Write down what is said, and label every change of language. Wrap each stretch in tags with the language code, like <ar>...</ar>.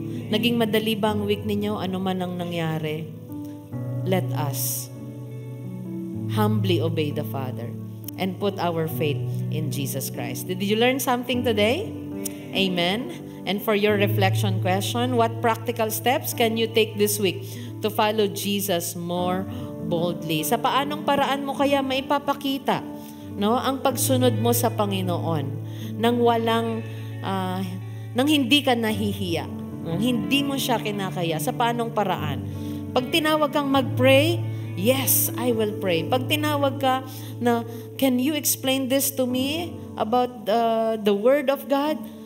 <tl>Naging madali ba ang week ninyo? Ano man ang nangyari?</tl> <en>Let us humbly obey the Father and put our faith in Jesus Christ. Did you learn something today? Amen. And for your reflection question, what practical steps can you take this week to follow Jesus more boldly?</en> <tl>Sa paanong paraan mo kaya maipapakita, no, ang pagsunod mo sa Panginoon nang walang nang hindi ka nahihiya, nang hindi mo siya kinakaya? Sa paanong paraan? Pag tinawag kang mag-pray,</tl> <en>yes, I will pray.</en> <tl>Pag tinawag ka na,</tl> <en>can you explain this to me about the Word of God?</en>